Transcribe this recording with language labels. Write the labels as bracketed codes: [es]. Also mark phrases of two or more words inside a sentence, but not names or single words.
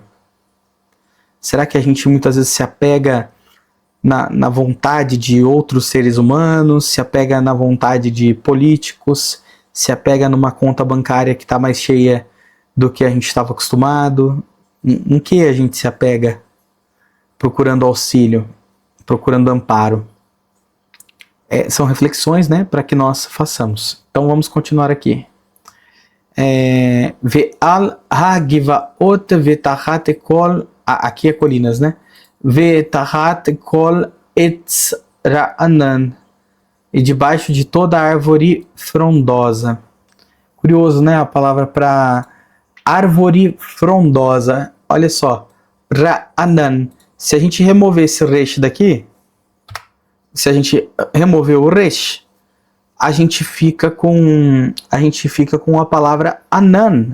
[pt] Será que a gente muitas vezes se apega na vontade de outros seres humanos, se apega na vontade de políticos, se apega numa conta bancária que está mais cheia do que a gente estava acostumado? Em que a gente se apega procurando auxílio, procurando amparo? São reflexões, né, para que nós façamos. Então vamos continuar aqui. [he] ועל הגבעות ותחת כל, [pt] aqui é colinas, né? [he] ותחת כל עץ רענן, [pt] e debaixo de toda árvore frondosa. Curioso, né, a palavra para árvore frondosa. Olha só, ra'anan. Se a gente remover esse resh daqui, se a gente remover o resh, a gente fica com a palavra anan.